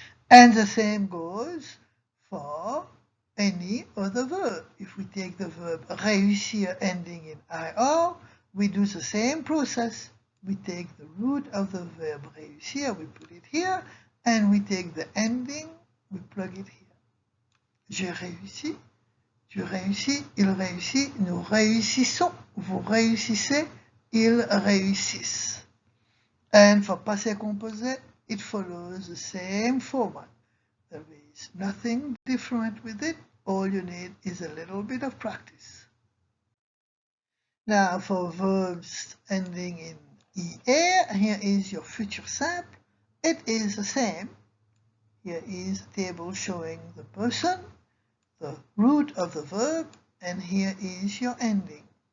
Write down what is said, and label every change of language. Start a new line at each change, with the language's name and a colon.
English: And the same goes for any other verb. If we take the verb réussir ending in IR, we do the same process. We take the root of the verb réussir, we put it here, and we take the ending, we plug it here.
French: J'ai réussi, tu réussis, il réussit, nous réussissons, vous réussissez, ils réussissent.
English: And for passé composé, it follows the same format. There is nothing different with it. All you need is a little bit of practice. Now for verbs ending in ER, here is your future simple. It is the same. Here is a table showing the person, the root of the verb, and here is your ending.